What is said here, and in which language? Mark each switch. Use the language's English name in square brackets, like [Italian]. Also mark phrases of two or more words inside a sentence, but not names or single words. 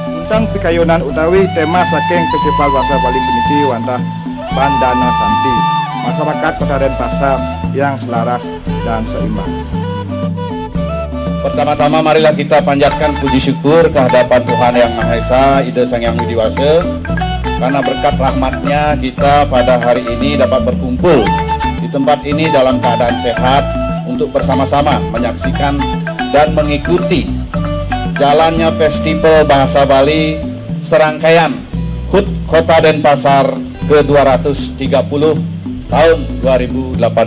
[Balinese] tentang pikayunan utawi tema saking Festival Bahasa Bali puniki wantah Bandana Santi, [Indonesian] masyarakat Kota Denpasar yang selaras dan seimbang. Pertama-tama marilah kita panjatkan puji syukur kehadapan Tuhan Yang Maha Esa, Ida Sang Yang Widiwasa, karena berkat rahmatnya kita pada hari ini dapat berkumpul di tempat ini dalam keadaan sehat untuk bersama-sama menyaksikan dan mengikuti jalannya Festival Bahasa Bali serangkaian HUT Kota Denpasar ke-230 tahun 2018.